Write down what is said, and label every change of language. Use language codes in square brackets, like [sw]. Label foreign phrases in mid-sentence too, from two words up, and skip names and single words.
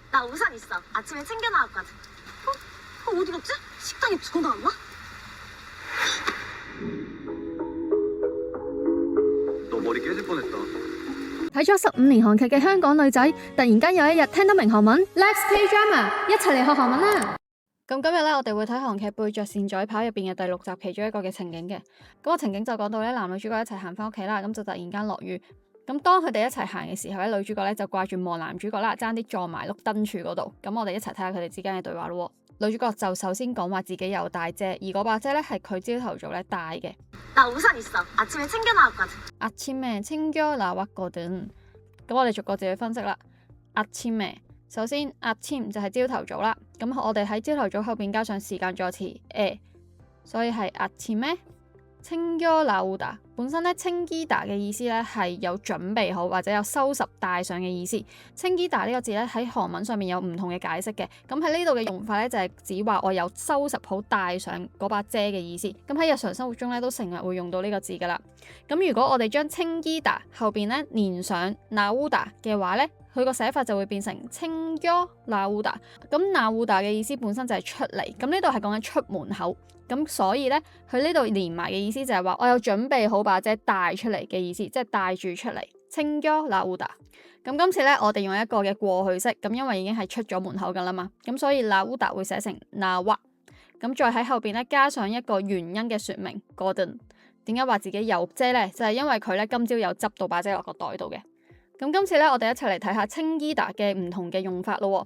[ko] 나 우산 있어. 아침에 챙겨 나왔거든. 어디 갔지? 식당에 두고 나왔나? 너 머리 깨질 뻔했다. [yue] 睇咗15年韓劇嘅香港女仔，突然間有一日聽得明韓文 ， [en] Let's play drama， [yue] 一齊嚟學韓文啦！咁今日咧，我哋會睇韓劇《背着扇仔跑》入邊嘅第6集其中一個嘅情景嘅。嗰個情景就講到咧，男女主角一齊行翻屋企啦，咁就突然間落雨。咁當佢哋一齊行嘅時候咧，女主角咧就掛住望男主角啦，爭啲撞埋碌燈柱嗰度。咁我哋一齊睇下佢哋之間嘅對話咯。女主角就首先講話自己有帶遮，而嗰把遮咧係佢朝頭早咧帶嘅。 [ko] 나 우산 있어. 아침에 챙겨 나왔거든. 아침에 챙겨 나왔거든。 [yue] 咁我哋逐個字去分析啦。아침에首先아침就係朝頭早啦。咁我哋喺朝頭早後邊加上時間助詞에，所以係 [ko] 아침에 챙겨 나오다。 [yue] 本身咧챙기다嘅意思咧係有準備好或者有收拾帶上嘅意思。챙기다呢個字咧喺韓文上面有唔同嘅解釋嘅。咁喺呢度嘅用法咧就係指話我有收拾好帶上嗰把遮嘅意思。咁喺日常生活中咧都成日會用到呢個字噶啦。咁如果我哋將챙기다後邊咧連上나오다嘅話咧，佢個寫法就會變成 [ko] 챙겨 나오다。 [yue] 咁나오다 嘅意思本身就係出嚟，咁呢度係講緊出門口。咁所以咧，佢呢度連埋嘅意思就係話我有準備好把遮帶出嚟嘅意思，即係帶住出嚟。 [ko] 챙겨 나오다。 [yue] 咁今次咧，我哋用一個嘅過去式，咁因為已經係出咗門口噶啦嘛，咁所以나오다會寫成나와。咁再喺後邊咧加上一個原因嘅說明，거든。點解話自己有遮咧？就係因為佢咧今朝有執到把遮落個袋度嘅。咁今次咧，我哋一齊嚟睇下챙기다嘅唔同嘅用法咯。